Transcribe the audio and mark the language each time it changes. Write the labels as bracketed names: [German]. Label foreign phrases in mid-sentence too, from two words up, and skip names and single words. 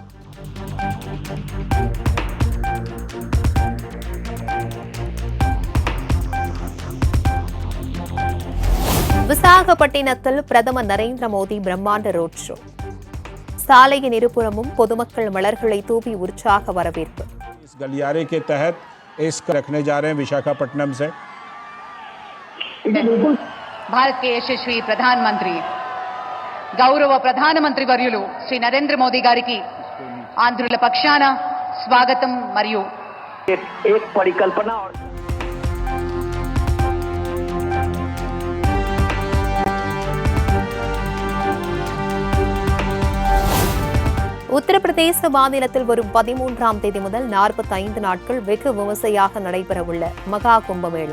[Tamil] விசாகப்பட்டினத்தில் பிரதமர் நரேந்திர மோடி பிரம்மாண்ட ரோட் ஷோ. சாலையின் இருபுறமும் பொதுமக்கள் மலர்களை தூவி உற்சாக வரவேற்பு. [Hindi] इस गलियारे के तहत इसको रखने जा रहे हैं विशाखापट्टनम से। भारत के यशस्वी प्रधानमंत्री [Telugu] గౌరవ ప్రధానమంత్రి వర్యులు శ్రీ నరేంద్ర మోదీ గారికి ఆంధ్రుల పక్షాన స్వాగతం మరియు [Hindi] एक परिकल्पना और [Tamil] உத்தரப்பிரதேச மாநிலத்தில் வரும் 13ஆம் தேதி முதல் 45 நாட்கள் வெகு விமர்சையாக நடைபெறவுள்ள மகா கும்பமேளா.